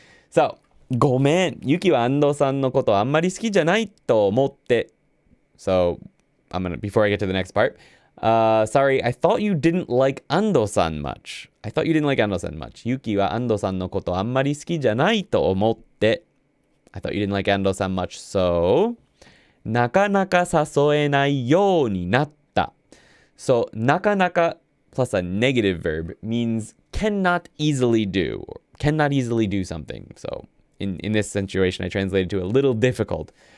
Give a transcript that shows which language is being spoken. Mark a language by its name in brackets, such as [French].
[Japanese] So, ごめん、ユキは安藤さんのことあんまり好きじゃないと思って。 [English] So, before I get to the next part, sorry, I thought you didn't like Ando-san much. I thought you didn't like Ando-san much. [Japanese] ユキはAndo-sanのことあんまり好きじゃないと思って。 [English] I thought you didn't like Ando-san much, so [Japanese] なかなか誘えないようになった. [English] So なかなか plus a negative verb means cannot easily do or cannot easily do something. So in this situation, I translated to a little difficult.